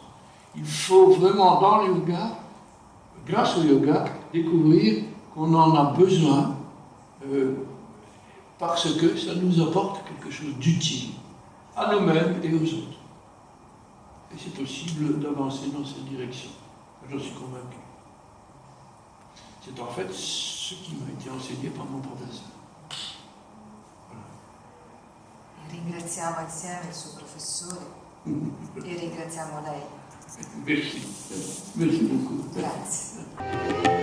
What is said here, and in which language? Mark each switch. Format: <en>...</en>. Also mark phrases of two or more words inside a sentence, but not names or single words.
<fr>Il faut vraiment, dans le yoga, grâce au yoga, découvrir qu'on en a besoin parce que ça nous apporte quelque chose d'utile à nous-mêmes et aux autres. Et c'est possible d'avancer dans cette direction. J'en suis convaincu. C'est en fait ce qui m'a été enseigné par mon professeur. Voilà.</fr> <it>Ringraziamo insieme il suo professore e ringraziamo lei.</it> <fr>Merci. Merci beaucoup.</fr> <it>Grazie.</it>